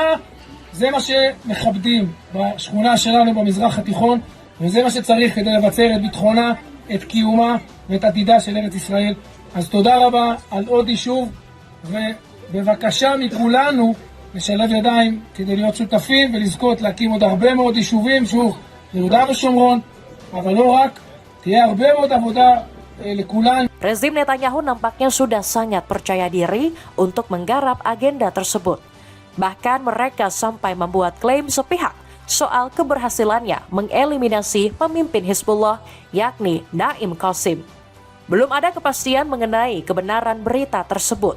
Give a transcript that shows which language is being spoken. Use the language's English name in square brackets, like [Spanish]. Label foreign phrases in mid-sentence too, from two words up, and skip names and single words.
[Hebrew] זה מה שמכבדים בשכונה שלנו במזרח התיכון, וזה מה שצריך כדי לבצר את ביטחונה, את קיומה ואת עתידה של ארץ ישראל. אז תודה רבה על עוד יישוב, ובבקשה מכולנו לשלב ידיים כדי להיות שותפים ולזכות להקים עוד הרבה מאוד יישובים, שוב, ביהודה ושומרון, אבל לא רק, תהיה הרבה מאוד עבודה לכולנו. [Indonesian] Rezim Netanyahu nampaknya sudah sangat percaya diri untuk menggarap agenda tersebut. Bahkan mereka sampai membuat klaim sepihak soal keberhasilannya mengeliminasi pemimpin Hizbullah yakni Naim Qasim. Belum ada kepastian mengenai kebenaran berita tersebut.